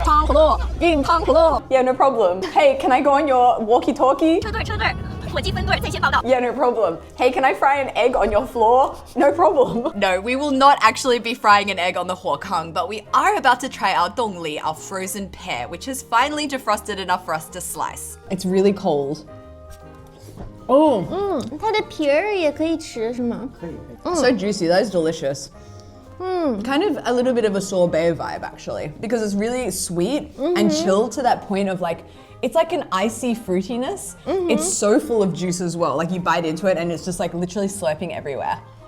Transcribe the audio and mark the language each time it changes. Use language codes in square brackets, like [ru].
[en] Tong hulu, yin tong hulu. Yeah, no problem. Hey, can I go on your walkie-talkie? Yeah, no problem. Hey, can I fry an egg on your floor? No problem. No, we will not actually be frying an egg on the Kang, but we are about to try our dongli, our frozen pear, which has finally defrosted enough for us to slice. It's really cold. Oh, [zh] 它的皮儿也可以吃是吗？ [en] so juicy. That is delicious. Kind of a little bit of a sorbet vibe actually, because it's really sweet and chilled to that point of like, it's like an icy fruitiness. It's so full of juice as well. Like you bite into it and it's just like literally slurping everywhere.